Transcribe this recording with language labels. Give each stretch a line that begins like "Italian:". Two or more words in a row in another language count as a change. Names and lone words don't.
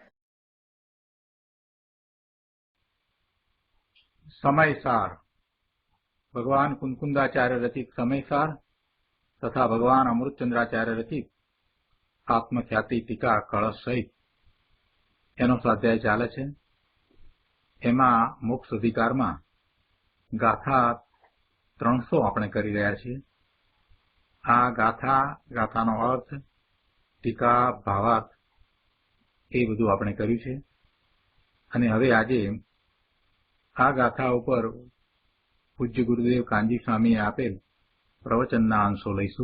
Gujarati: સમયસાર ભગવાન કુંકુંદાચાર્ય રચિત સમયસાર તથા ભગવાન અમૃતચંદ્રાચાર્ય રચિત આત્મખ્યાતિ ટીકા કલશ સહિત એનો સ્વાધ્યાય ચાલે છે। એમાં મોક્ષ અધિકારમાં ગાથા 300 આપણે કરી રહ્યા છીએ। આ ગાથાનો અર્થ, ટીકા, ભાવાર્થ એ બધું આપણે કર્યું છે અને હવે આજે આ ગાથા ઉપર પૂજ્ય ગુરુદેવ કાનજી સ્વામીએ આપેલ પ્રવચનના અંશો લઈશું।